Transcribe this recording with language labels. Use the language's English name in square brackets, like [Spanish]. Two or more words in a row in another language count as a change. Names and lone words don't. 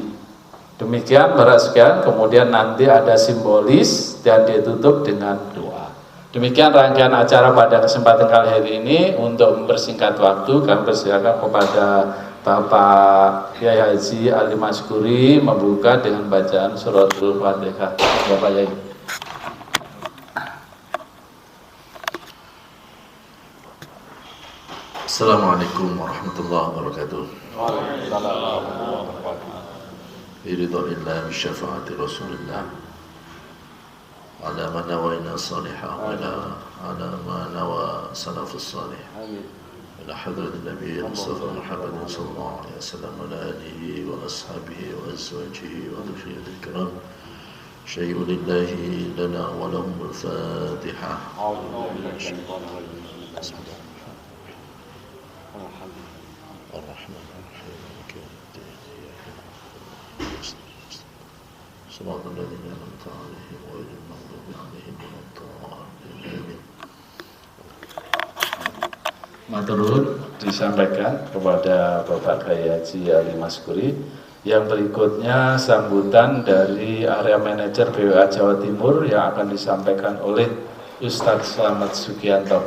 [Indonesian] Demikian para sekalian, kemudian nanti ada simbolis dan ditutup dengan doa. Demikian rangkaian acara pada kesempatan kali ini. Untuk mempersingkat waktu, kami persilakan kepada Bapak Kiai Haji Ali Maskuri membuka dengan bacaan suratul Fatihah. Bapak Yai. [Arabic] السلام عليكم ورحمة الله وبركاته. برضى الله بشفاعة رسول الله على من نوينا صالحة وعلى ما نوى السلف الصالح إلى حضرة النبي المصطفى محمد صلى الله عليه وسلم وعلى آله وأصحابه وأزواجه وذرياته الكرام شيء لله لنا ولهم الفاتحة. صراط الذين أنعمت عليهم غير المغضوب عليهم ولا الضالين. [Indonesian] Maturun disampaikan kepada Bapak Kiai Haji Ali Maskuri. Yang berikutnya sambutan dari Area Manajer BWA Jawa Timur yang akan disampaikan oleh Ustadz Slamet Sugianto.